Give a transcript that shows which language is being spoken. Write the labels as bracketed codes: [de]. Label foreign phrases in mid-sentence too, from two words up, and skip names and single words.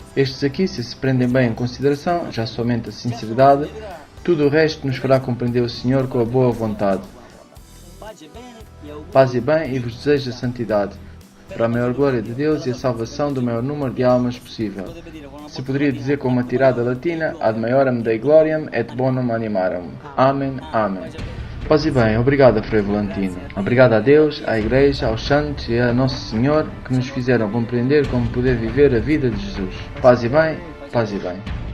[pt] Estes aqui, se prendem bem em consideração, já somente a sinceridade, tudo o resto nos fará compreender o Senhor com a boa vontade. Paz e bem e vos desejo a santidade, para a maior glória de Deus e a salvação do maior número de almas possível. Se poderia dizer com uma tirada latina, [la] ad maiorem Dei gloriam et bonum animarum. [pt] Amém, amém. Paz e bem, obrigado a Frei Volantino. Obrigado a Deus, à Igreja, aos santos e a Nosso Senhor que nos fizeram compreender como poder viver a vida de Jesus. Paz e bem, paz e bem.